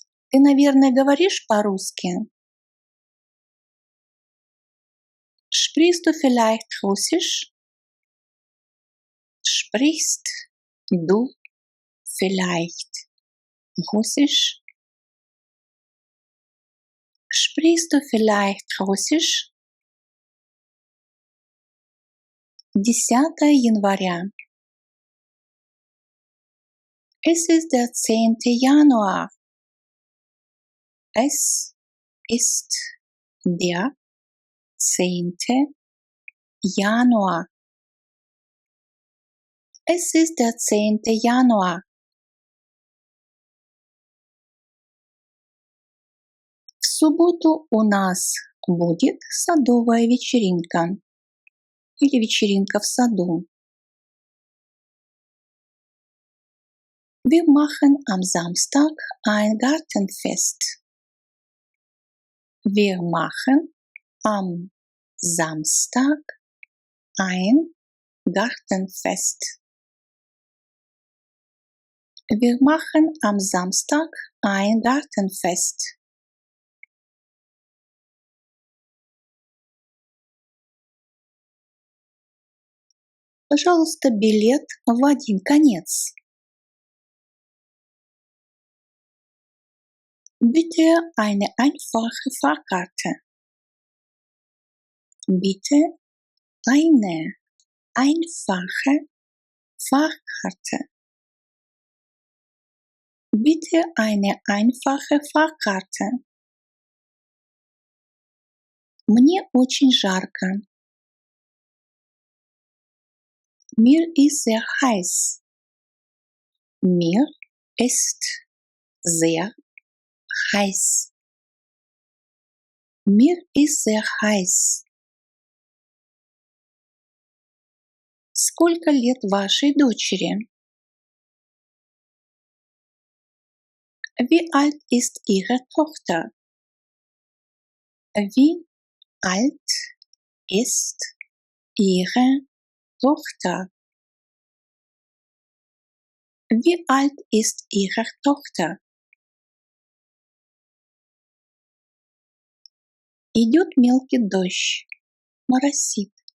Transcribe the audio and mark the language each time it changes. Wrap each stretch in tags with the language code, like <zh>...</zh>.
<ru>Ты, наверное, говоришь по-русски?</ru> <de>Sprichst du vielleicht Russisch? Sprichst du vielleicht Russisch? Sprichst du vielleicht Russisch?</de> <ru>10 января.</ru> <de>Es ist der 10. Januar. Es ist der 10. Januar. Es ist der 10. Januar.</de> <ru>В субботу у нас будет садовая вечеринка или вечеринка в саду.</ru> <de>Wir machen am Samstag ein Gartenfest. Wir machen am Samstag ein Gartenfest. Wir machen am Samstag ein Gartenfest.</de> <ru>Пожалуйста, билет в один конец.</ru> <de>Bitte eine einfache Fahrkarte. Bitte eine einfache Fahrkarte. Bitte eine einfache Fahrkarte.</de> <ru>Мне очень жарко.</ru> <de>Mir ist sehr heiß. Mir ist sehr heiß. Mir ist sehr heiß.</de> <ru>Сколько лет вашей дочери?</ru> <de>Wie alt ist Ihre Tochter? Wie alt ist Ihre Tochter? Wie alt ist Ihre Tochter?</de> <ru>Идет мелкий дождь, моросит.</ru>